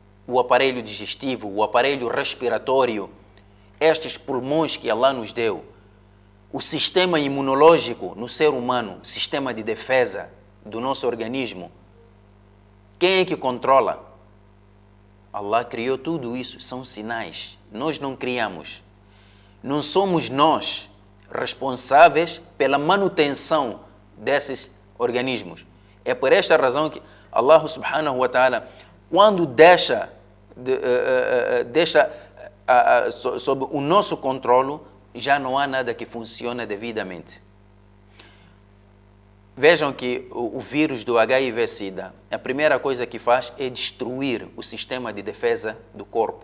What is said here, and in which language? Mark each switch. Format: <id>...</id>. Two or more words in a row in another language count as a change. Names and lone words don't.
<pt>o aparelho digestivo, o aparelho respiratório, estes pulmões que Allah nos deu, o sistema imunológico no ser humano, o sistema de defesa do nosso organismo, quem é que controla? Allah criou tudo isso, são sinais. Nós não criamos. Não somos nós responsáveis pela manutenção desses organismos. É por esta razão que Allah</pt> <ar>سبحانه وتعالى,</ar> <pt>quando deixa sob o nosso controle, já não há nada que funcione devidamente. Vejam que o vírus do HIV-Sida, a primeira coisa que faz é destruir o sistema de defesa do corpo.</pt>